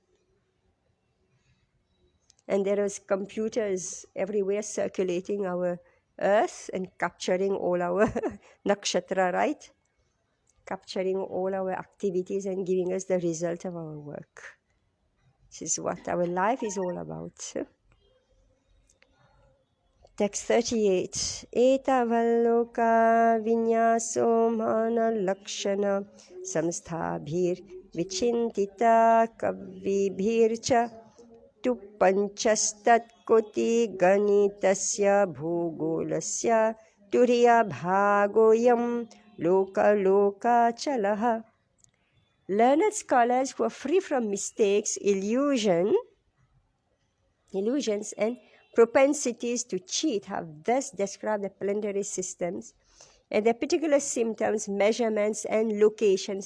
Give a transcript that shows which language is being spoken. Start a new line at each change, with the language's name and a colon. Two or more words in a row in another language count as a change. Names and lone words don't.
English: And there is computers everywhere circulating our earth and capturing all our nakshatra, right? Capturing all our activities and giving us the result of our work. This is what our life is all about. Text 38.
Sanskrit: Etavalloka vinyaso mana lakshana samsthabhir vichintita kavibhircha tu panchastat koti ganitasya bhugolasya turiya bhagoyam loka loka chalaha.
English: Learned scholars who are free from mistakes, illusions and propensities to cheat have thus described the planetary systems and their particular symptoms, measurements, and locations.